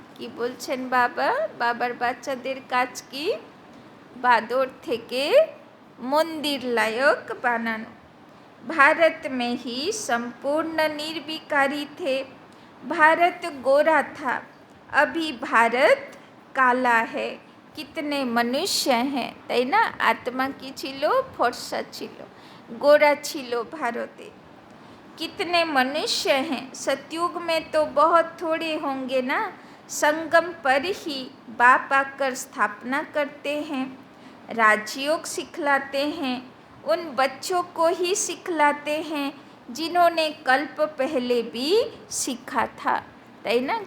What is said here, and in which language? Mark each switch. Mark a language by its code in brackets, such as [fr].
[bn] কি বলছেন বাবা? বাবার বাচ্চাদের কাজ কি? বাদর থেকে মন্দির লায়ক বানানো। [hi] भारत में ही संपूर्ण निर्विकारी थे। भारत गोरा था, अभी भारत काला है। कितने मनुष्य हैं, [bn] তাই না? আত্মা কি ছিল? ফর্সা ছিল, गोरा छिलो भारते। [hi] कितने मनुष्य हैं, सतयुग में तो बहुत थोड़े होंगे ना। संगम पर ही बाप आकर स्थापना करते हैं, राजयोग सिखलाते हैं, उन बच्चों को ही सिखलाते हैं जिन्होंने कल्प पहले भी सीखा था, [bn] ताई ना।